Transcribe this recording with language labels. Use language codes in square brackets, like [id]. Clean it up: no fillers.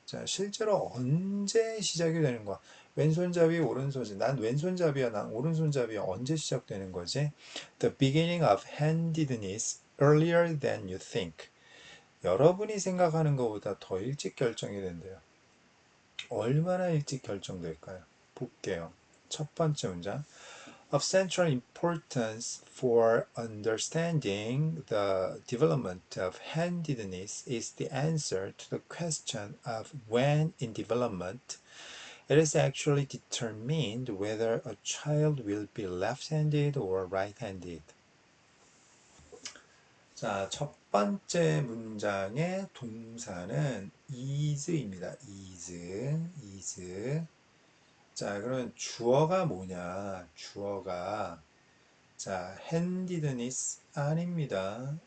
[ko] 자, 실제로 언제 시작이 되는 거야? 왼손잡이, 오른손잡이. 난 왼손잡이야, 난 오른손잡이야. 언제 시작되는 거지? [en] The beginning of handedness earlier than you think. [ko] 여러분이 생각하는 것보다 더 일찍 결정이 된대요. 얼마나 일찍 결정될까요? 볼게요. 첫 번째 문장. [en] Of central importance for understanding the development of handedness is the answer to the question of when in development it is actually determined whether a child will be left-handed or right-handed. [ko] 자, 첫 번째 문장의 동사는 is입니다. is. 자, 그러면 주어가 뭐냐? 주어가 자, handedness 아닙니다.